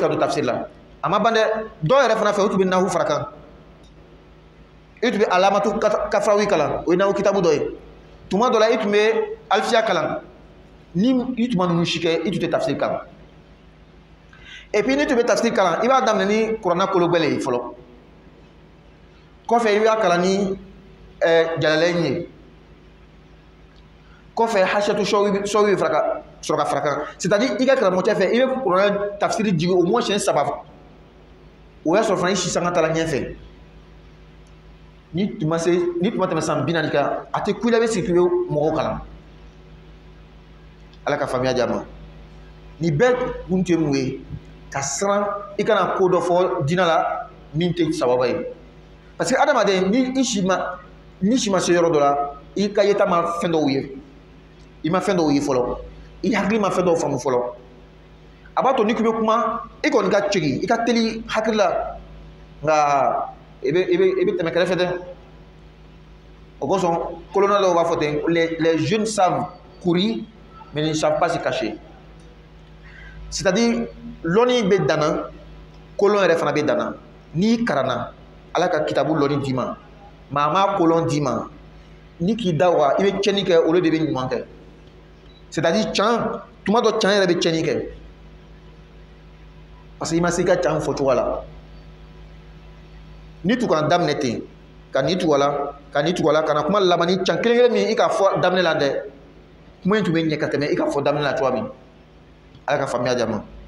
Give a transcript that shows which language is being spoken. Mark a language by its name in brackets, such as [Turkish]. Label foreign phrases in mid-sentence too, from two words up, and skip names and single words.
[Bambara] ka don tafsir la a ma ban dɛ dɔw yɛrɛ fana fɛ o tun bɛ nahu fara kan i tun bɛ alamatu kafrawi kalan o ye nahu kitabu dɔ ye tuma dɔ la i tun bɛ alfiya kalan ni i tun ma ninnu si kɛ i tun tɛ tafsir kalan [French] et puis [Bambara] ni tun bɛ tafsir kalan i b'a daminɛ ni kuranɛ kolo gbɛlɛ ye fɔlɔ kɔfɛ i b'a kalan ni jalalayn ye kɔfɛ hasiyatu sɔwi bɛ sɔrɔ ka fara kan [French] c'est à dire [Bambara] i ka karamɔgɔcɛ fɛ i bɛ kuranɛ tafsiri jigi [French] au moins [Bambara] siɲɛ 3 o y'a sɔrɔ fana i si sanga taara ɲɛfɛ ni tun ma tɛmɛ san 40 kan a tɛ ku i la i bɛ sigi k'i bɛ mɔgɔw kalan ala ka faamuya jama ni bɛɛ kun tɛ mun ye ka siran i kana ko dɔ fɔ diinɛ la min tɛ sababa ye [French] parce que [Bambara] adamaden ni i si ma se yɔrɔ dɔ la i ka yeta ma fɛn dɔw ye i ma fɛn dɔw ye fɔlɔ i hakili ma fɛn dɔw faamu fɔlɔ a b'a to ni k'i bɛ kuma i kɔni ka cegi i ka teli hakili la nka i bɛ tɛmɛ kɛrɛfɛ dɛ o kosɔn kolonna dɔw b'a fɔ ten [French] les jeunes savent courir mais ils ne savent pas se cacher c'est-à-dire [Bambara] lɔnni bɛ danna kolon yɛrɛ fana bɛ danna n'i karanna ala ka kitabu lɔnni d'i ma maa ma kolon d'i ma ni k'i da wa i bɛ tiɲɛni kɛ olu de bɛ ɲuman kɛ [French] c'est-à-dire [Bambara] can tuma dɔ can yɛrɛ bɛ tiɲɛni kɛ [French] parce que [Bambara] i ma se i ka can fɔcogo la ni tukana daminɛ ten ka ni tugu a la kana kuma laban ni can kelen min i ka fɔ daminɛ la dɛ kuma in tun bɛ ɲɛ ka tɛmɛ i ka fɔ daminɛ la cogoya min ala ka faamuya jama